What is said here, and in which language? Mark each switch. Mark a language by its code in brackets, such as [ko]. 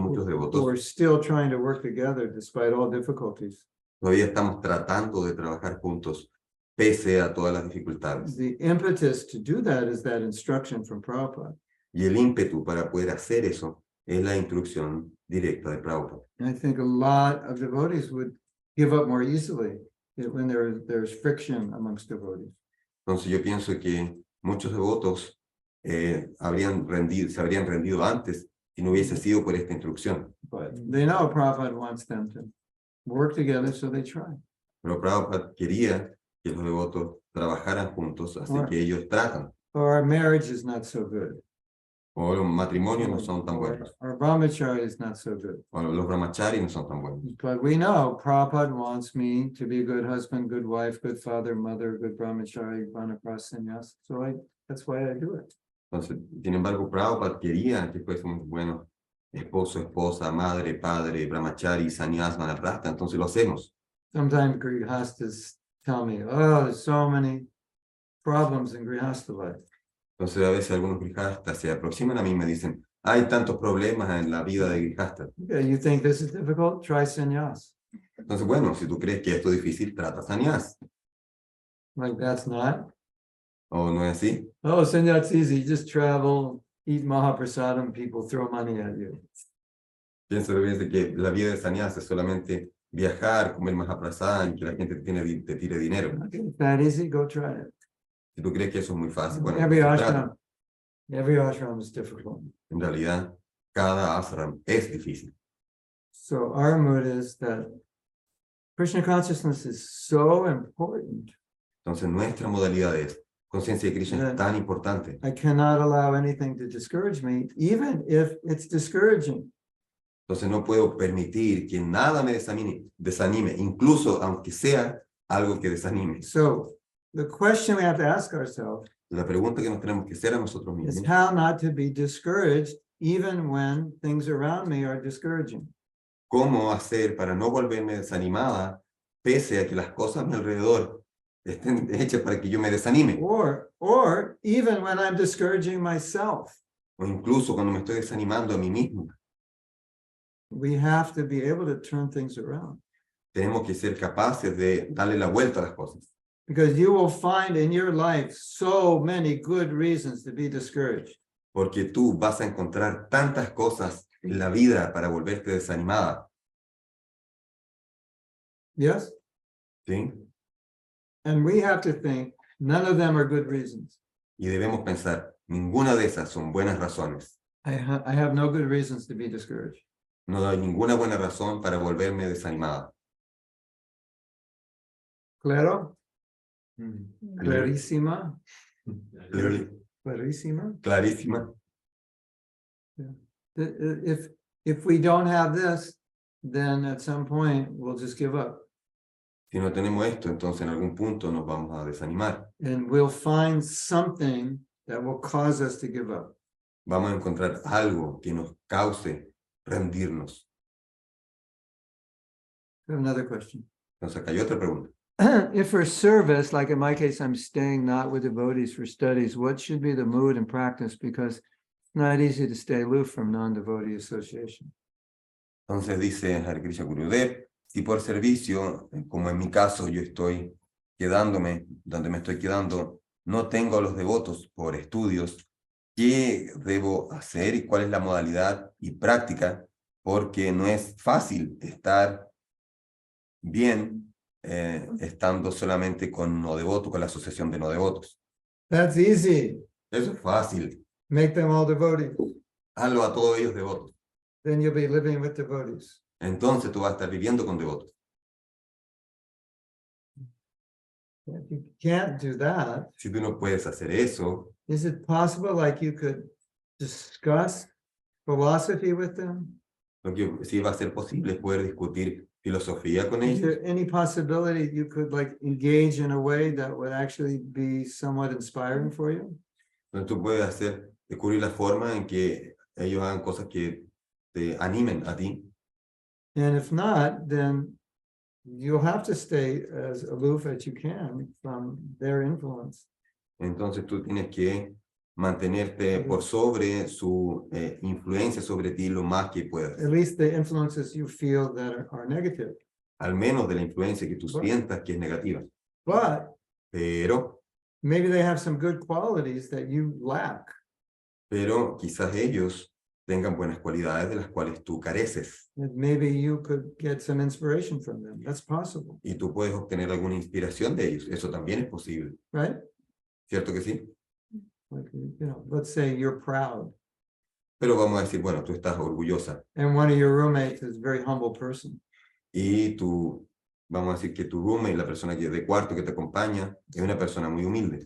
[en] who [es] devotos, [en] are still trying to work together despite all difficulties, [es] todavía estamos tratando de trabajar juntos, pese a todas las dificultades. [en] the impetus to do that is that instruction from Prabhupada. [es] Y el ímpetu para poder hacer eso es la instrucción directa de Prabhupada. [en] And I think a lot of devotees would give up more easily when there's friction amongst devotees. [es] Entonces yo pienso que muchos devotos se habrían rendido antes si no hubiese sido por esta instrucción. [en] But they know Prabhupada wants them to work together, so they try. [es] Pero Prabhupada quería que los devotos trabajaran juntos, así [en] Right. [es] que ellos tratan. [en] Or our marriage is not so good. [es] O los matrimonios no son tan [en] Or [es] buenos. [en] our brahmacharya is not so good. [es] O los brahmacharis no son tan buenos. [en] But we know Prabhupada wants me to be a good husband, good wife, good father, mother, good brahmachari, vanaprastha sannyas. So that's why I do it. [es] Entonces, sin embargo, Prabhupada quería que fuésemos buenos esposo, esposa, madre, padre, brahmachari, sannyas, vanaprastha, entonces lo hacemos. [en] Sometimes grihastas tell me, oh, there's so many problems in grihasta life. [es] Entonces a veces algunos grihastas se aproximan a mí y me dicen, hay tantos problemas en la vida de grihasta. [en] Okay, you think this is difficult? Try sannyas. [es] Entonces, bueno, si tú crees que esto es difícil, trata sannyas. [en] Like, that's not. [es] ¿O no es así? [en] Oh, sannyas easy. Just travel, eat mahaprasadam, people throw money at you. [es] Pienso que la vida de sannyas es solamente viajar, comer mahaprasadam, que la gente te tire dinero. [en] Okay, if that easy, go try it. [es] Si tú crees que eso es muy fácil, bueno, [en] Every [es] entonces trata. [en] ashram is difficult. [es] En realidad, cada ashram es difícil. [en] So our mood is that Krishna consciousness is so important. [es] Entonces, nuestra modalidad es, conciencia de Krishna es tan importante. [en] I cannot allow anything to discourage me, even if it's discouraging. [es] Entonces, no puedo permitir que nada me desanime, incluso aunque sea algo que desanime. [en] So the question we have to ask ourselves [es] La pregunta que nos tenemos que hacer a nosotros [en] is [es] mismos, [en] how not to be discouraged even when things around me are discouraging. [es] ¿cómo hacer para no volverme desanimada, pese a que las cosas a mi alrededor estén hechas para que yo me desanime? [en] Or even when I'm discouraging myself. [es] O incluso cuando me estoy desanimando a mí mismo. [en] We have to be able to turn things around. [es] Tenemos que ser capaces de darle la vuelta a las cosas. [en] Because you will find in your life so many good reasons to be discouraged. [es] Porque tú vas a encontrar tantas cosas en la vida para volverte desanimada. [en] Yes? [es] ¿Sí? [en] And we have to think none of them are good reasons. [es] Y debemos pensar, ninguna de esas son buenas razones. [en] I have no good reasons to be discouraged. [es] No hay ninguna buena razón para volverme desanimada. Claro? [en] Clear. [es] Clarísima? Clarísima? Clarísima. [en] If we don't have this, then at some point we'll just give up. [es] Si no tenemos esto, entonces en algún punto nos vamos a desanimar. [en] And we'll find something that will cause us to give up. [es] Vamos a encontrar algo que nos cause rendirnos. [en] I have another question. [es] Entonces acá hay otra pregunta. [en] If for service, like in my case, I'm staying not with devotees for studies, what should be the mood and practice? Because it's not easy to stay aloof from non-devotee association. [es] Entonces dice Hare Krishna Gurudev, si por servicio, como en mi caso yo estoy quedándome, donde me estoy quedando, no tengo a los devotos por estudios, ¿qué debo hacer y cuál es la modalidad y práctica? Porque no es fácil estar bien estando solamente con no devotos, con la asociación de no devotos. [en] That's easy. [es] Eso es fácil. [en] Make them all devotees. [es] Hazlo a todos ellos devotos. [en] Then you'll be living with devotees. [es] Entonces tú vas a estar viviendo con devotos. [en] If you can't do that, [es] Si tú no puedes hacer eso, [en] is it possible like you could discuss philosophy with them? [es] lo que sí va a ser posible es poder discutir filosofía con [en] Is [es] ellos. [en] there any possibility you could like engage in a way that would actually be somewhat inspiring for you? [es] Entonces tú puedes descubrir la forma en que ellos hagan cosas que te animen a ti. [en] And if not, then you'll have to stay as aloof as you can from their influence. [es] Entonces tú tienes que mantenerte por sobre su influencia sobre ti lo más que puedas. [en] At least the influences you feel that are negative. [es] Al menos de la influencia que tú sientas que es negativa. [en] But [es] Pero [en] maybe they have some good qualities that you lack. [es] quizás ellos tengan buenas cualidades de las cuales tú careces. [en] And maybe you could get some inspiration from them. That's possible, [es] Y tú puedes obtener alguna inspiración de ellos. Eso también es posible. [en] right? [es] ¿Cierto que sí? [en] Like, let's say you're proud [es] Pero vamos a decir, bueno, tú estás orgullosa. [en] and one of your roommates is a very humble person. [es] Y vamos a decir que tu roommate, la persona de cuarto que te acompaña, es una persona muy humilde.